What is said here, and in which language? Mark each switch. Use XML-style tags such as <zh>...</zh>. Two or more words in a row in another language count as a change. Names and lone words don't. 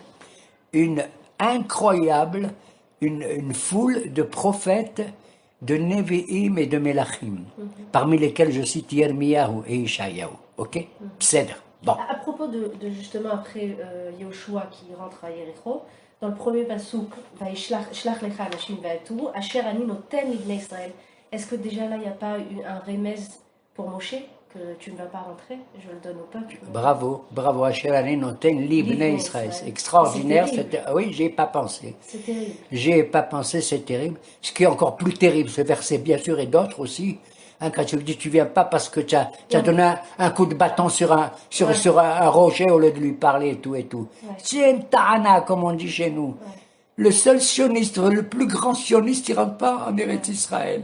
<fr>Une incroyable, une foule de prophètes, de Nevi'im et de Melachim, parmi lesquels je cite Yirmiyahu et Ishayahu. Ok? Cèdre. Bon. À propos de justement après Yoshua qui rentre à Yericho, dans le premier pasouk,</fr> <he>שלח לך אנשים ויתורו, אשר אני נותן לבני ישראל.</he> <fr>Est-ce que déjà là, il n'y a pas un remez pour Moshe, que tu ne vas pas rentrer, je le donne au peuple? Bravo, bravo,</fr> <he>אשר אני נותן לבני ישראל.</he> <fr>C'est extraordinaire. Oui, j'y ai pas pensé. C'est terrible. J'y ai pas pensé, c'est terrible. Ce qui est encore plus terrible, ce verset, bien sûr, et d'autres aussi. Hein, quand tu dis, tu viens pas parce que tu as donné un coup de bâton sur un rocher au lieu de lui parler et tout et tout. C'est une ta'ana, comme on dit chez nous. Le seul sioniste, le plus grand sioniste, il rentre pas en Eretz Israël.</fr>